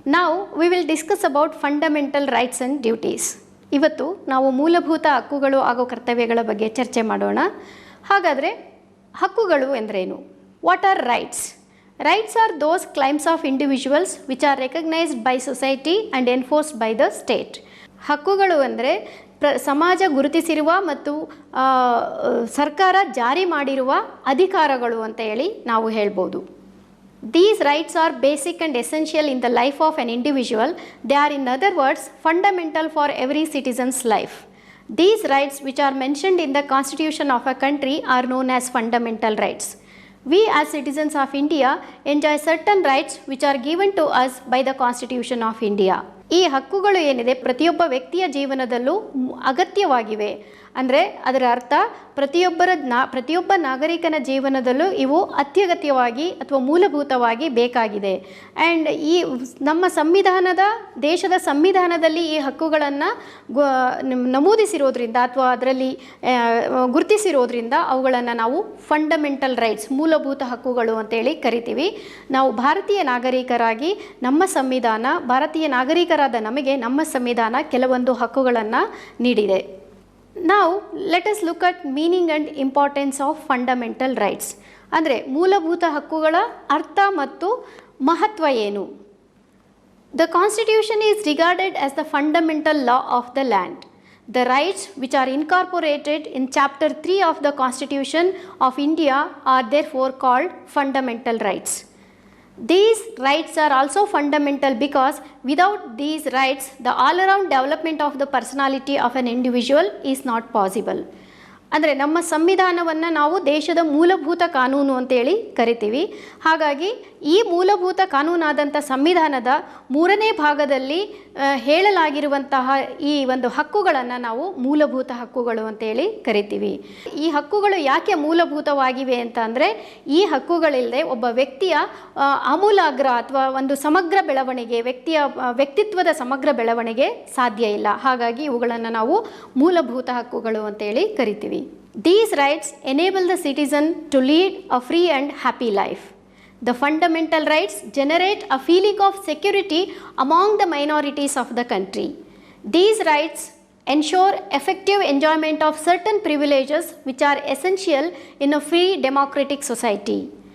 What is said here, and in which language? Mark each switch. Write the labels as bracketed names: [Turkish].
[English] Now we will discuss about fundamental rights and duties. [Kannada] ಇವತ್ತು ನಾವು ಮೂಲಭೂತ ಹಕ್ಕುಗಳು ಹಾಗೂ ಕರ್ತವ್ಯಗಳ ಬಗ್ಗೆ ಚರ್ಚೆ ಮಾಡೋಣ. ಹಾಗಾದರೆ ಹಕ್ಕುಗಳು ಎಂದರೇನು? [English] What are rights? Rights are those claims of individuals which are recognized by society and enforced by the state. [Kannada] ಹಕ್ಕುಗಳು ಅಂದರೆ ಸಮಾಜ ಗುರುತಿಸಿರುವ ಮತ್ತು ಸರ್ಕಾರ ಜಾರಿ ಮಾಡಿರುವ ಅಧಿಕಾರಗಳು ಅಂತ ಹೇಳಿ ನಾವು ಹೇಳ್ಬೋದು. [English] These rights are basic and essential in the life of an individual. They are, in other words, fundamental for every citizen's life. These rights, which are mentioned in the constitution of a country, are known as fundamental rights. We as citizens of India enjoy certain rights which are given to us by the Constitution of India. [Kannada] ಈ ಹಕ್ಕುಗಳು ಏನಿದೆ ಪ್ರತಿಯೊಬ್ಬ ವ್ಯಕ್ತಿಯ ಜೀವನದಲ್ಲೂ ಅಗತ್ಯವಾಗಿವೆ. ಅಂದರೆ ಅದರ ಅರ್ಥ ಪ್ರತಿಯೊಬ್ಬ ನಾಗರಿಕನ ಜೀವನದಲ್ಲೂ ಇವು ಅತ್ಯಗತ್ಯವಾಗಿ ಅಥವಾ ಮೂಲಭೂತವಾಗಿ ಬೇಕಾಗಿದೆ. ಆ್ಯಂಡ್ ಈ ನಮ್ಮ ದೇಶದ ಸಂವಿಧಾನದಲ್ಲಿ ಈ ಹಕ್ಕುಗಳನ್ನು ನಮೂದಿಸಿರೋದ್ರಿಂದ ಅಥವಾ ಅದರಲ್ಲಿ ಗುರುತಿಸಿರೋದ್ರಿಂದ ಅವುಗಳನ್ನು ನಾವು ಫಂಡಮೆಂಟಲ್ ರೈಟ್ಸ್, ಮೂಲಭೂತ ಹಕ್ಕುಗಳು ಅಂತೇಳಿ ಕರಿತೀವಿ. ನಾವು ಭಾರತೀಯ ನಾಗರಿಕರಾಗಿ ಭಾರತೀಯ ನಾಗರಿಕರಾದ ನಮಗೆ ನಮ್ಮ ಸಂವಿಧಾನ ಕೆಲವೊಂದು ಹಕ್ಕುಗಳನ್ನು ನೀಡಿದೆ. [English] Now let us look at meaning and importance of fundamental rights. [Kannada] ಅಂದರೆ ಮೂಲಭೂತ ಹಕ್ಕುಗಳ ಅರ್ಥ ಮತ್ತು ಮಹತ್ವ ಏನು? [English] The Constitution is regarded as the fundamental law of the land. The rights which are incorporated in Chapter 3 of the Constitution of India are therefore called fundamental rights. These rights are also fundamental because without these rights, the all-around development of the personality of an individual is not possible. [Kannada] ಅಂದರೆ ನಮ್ಮ ಸಂವಿಧಾನವನ್ನು ನಾವು ದೇಶದ ಮೂಲಭೂತ ಕಾನೂನು ಅಂತೇಳಿ ಕರಿತೀವಿ. ಹಾಗಾಗಿ ಈ ಮೂಲಭೂತ ಕಾನೂನಾದಂಥ ಸಂವಿಧಾನದ 3ನೇ ಭಾಗದಲ್ಲಿ ಹೇಳಲಾಗಿರುವಂತಹ ಈ ಒಂದು ಹಕ್ಕುಗಳನ್ನು ನಾವು ಮೂಲಭೂತ ಹಕ್ಕುಗಳು ಅಂತೇಳಿ ಕರಿತೀವಿ. ಈ ಹಕ್ಕುಗಳು ಯಾಕೆ ಮೂಲಭೂತವಾಗಿವೆ ಅಂತ ಅಂದರೆ ಈ ಹಕ್ಕುಗಳಿಲ್ಲದೆ ಒಬ್ಬ ವ್ಯಕ್ತಿಯ ಆಮೂಲಾಗ್ರ ಅಥವಾ ಒಂದು ಸಮಗ್ರ ಬೆಳವಣಿಗೆ, ವ್ಯಕ್ತಿತ್ವದ ಸಮಗ್ರ ಬೆಳವಣಿಗೆ ಸಾಧ್ಯ ಇಲ್ಲ. ಹಾಗಾಗಿ ಇವುಗಳನ್ನು ನಾವು ಮೂಲಭೂತ ಹಕ್ಕುಗಳು ಅಂತೇಳಿ ಕರಿತೀವಿ. [English] These rights enable the citizen to lead a free and happy life. The fundamental rights generate a feeling of security among the minorities of the country. These rights ensure effective enjoyment of certain privileges which are essential in a free democratic society.